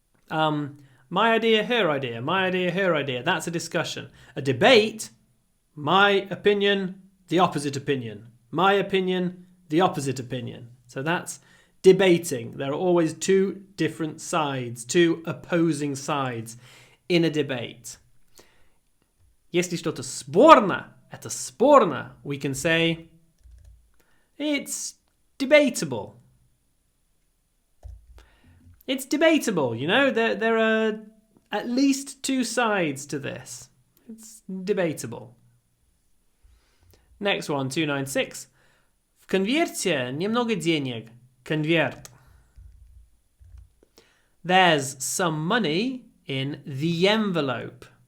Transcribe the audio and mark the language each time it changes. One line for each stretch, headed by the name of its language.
English: My idea, her idea, my idea, her idea. That's a discussion. A debate, my opinion, the opposite opinion. My opinion, the opposite opinion. So that's debating. There are always 2 different sides, 2 opposing sides in a debate.
Russian: Если что-то спорно, это спорно,
English: we can say It's debatable. It's debatable, you know. There are at least two sides to this. It's debatable. Next one, 296.
Russian: В конверте немного денег. Конверт.
English: There's some money in the envelope.